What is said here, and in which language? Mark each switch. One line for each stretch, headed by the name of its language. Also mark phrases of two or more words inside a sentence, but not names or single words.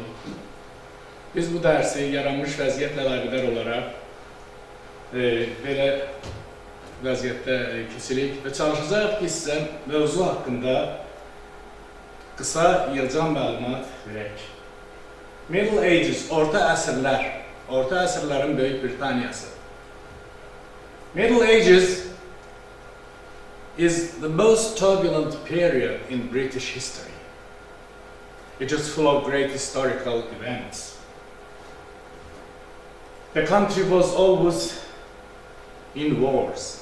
Azerbaijani: Biz bu dərsi yaranmış vəziyyətlə əlaqədar olaraq belə vəziyyətdə keçirik və çalışacaq ki, sizə mövzu haqqında qısa yığcam məlumat verək.
English: Middle Ages,
Azerbaijani: orta əsrlər, orta əsrlərin Böyük Britaniyası.
English: Middle Ages is the most turbulent period in British history. It is full of great historical events. The country was always in wars.